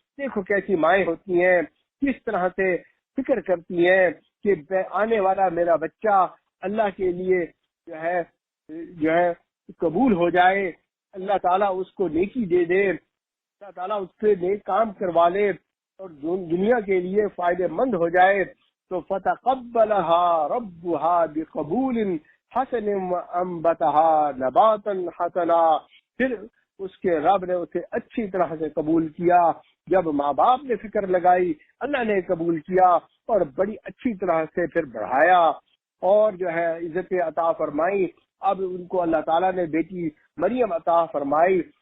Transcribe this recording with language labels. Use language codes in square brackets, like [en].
[ur] دیکھو کیسی مائیں ہوتی ہیں، کس طرح سے فکر کرتی ہیں کہ آنے والا میرا بچہ اللہ کے لیے جو ہے قبول ہو جائے، اللہ تعالیٰ اس کو نیکی دے دے، اللہ تعالیٰ اس سے نیک کام کروا لے اور دنیا کے لیے فائدہ مند ہو جائے. [ar] تو فتقبلها ربها بقبول حسن وانبتها نباتا حسنا. [ur] پھر اس کے رب نے اسے اچھی طرح سے قبول کیا. جب ماں باپ نے فکر لگائی، اللہ نے قبول کیا اور بڑی اچھی طرح سے پھر بڑھایا اور جو ہے عزت عطا فرمائی. اب ان کو اللہ تعالیٰ نے بیٹی مریم عطا فرمائی.